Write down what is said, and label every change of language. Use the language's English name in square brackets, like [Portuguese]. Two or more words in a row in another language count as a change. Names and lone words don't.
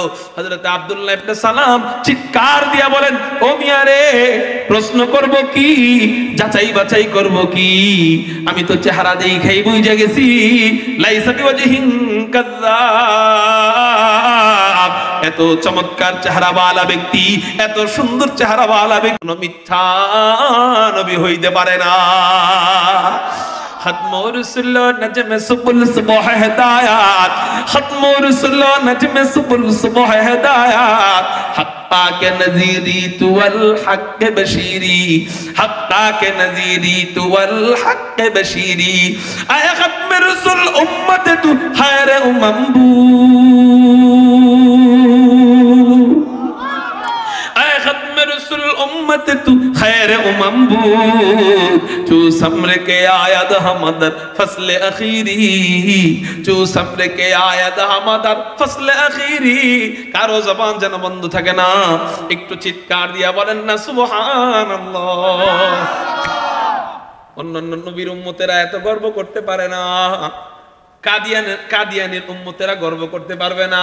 [Bangla] হযরত আব্দুল্লাহ ইবনে সালাম চিৎকার দিয়া বলেন, ও মিয়া রে, প্রশ্ন করব কি, যাচাই বাছাই করব কি? আমি তো চেহারা দেখাই বুঝে গেছি, [Arabic] ليس بوجه كذاب, [Bangla] এত চমৎকার চেহারাওয়ালা ব্যক্তি, এত সুন্দর চেহারাওয়ালা ব্যক্তি কোনো মিথ্যা নবী হইতে পারে না। [Persian] ختم رسول نجم سبل صبح ہدایات، ختم رسول نجم سبل صبح ہدایات، حقا کے نذیری تو الحق بشیری، حقا کے نذیری تو الحق بشیری، اے ختم رسول امت تو خیر امم بو، اے ختم رسول امت تو خیر امم بود، جو سمر کے آید ہمدر فصل اخیری، جو سمر کے آید ہمدر فصل اخیری। [Bangla] কারো জবান যেন বন্ধ থাকে না, একটু চিৎকার দিয়া বলেন না সুবহানাল্লাহ। অন্যান্য নবীর উম্মতেরা এত গর্ব করতে পারে না, কাদিয়ানের উম্মতেরা গর্ব করতে পারবে না।